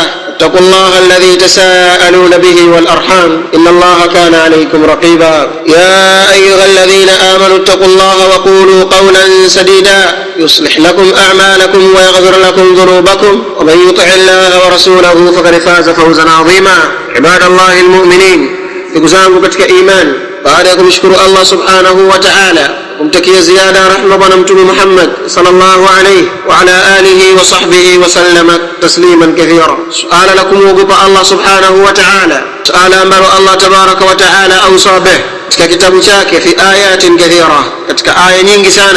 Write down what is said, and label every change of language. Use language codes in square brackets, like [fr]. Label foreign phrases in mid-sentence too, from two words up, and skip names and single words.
[ar] اتقوا الله الذي تساءلون به والأرحام إن الله كان عليكم رقيبا. يا أيها الذين آمنوا اتقوا الله وقولوا قولا سديدا يصلح لكم أعمالكم ويغفر لكم ذنوبكم، ومن يطع الله ورسوله فقد فاز فوزا عظيما. عباد الله المؤمنين، [sw] ndugu zangu katika imani, baada ya kumshukuru Allah [ar] سبحانه وتعالى, [sw] kumtakia ziada rahma bwana mtume Muhammad [ar] صلى الله عليه وعلى آله وصحبه وسلم تسليما كثيرا. [sw] Suala la kumwogopa Allah [ar] سبحانه وتعالى, [sw] suala ambalo Allah [ar] تبارك وتعالى أوصى به [sw] katika kitabu chake [ar] في آيات كثيرة, [sw] katika aya nyingi sana.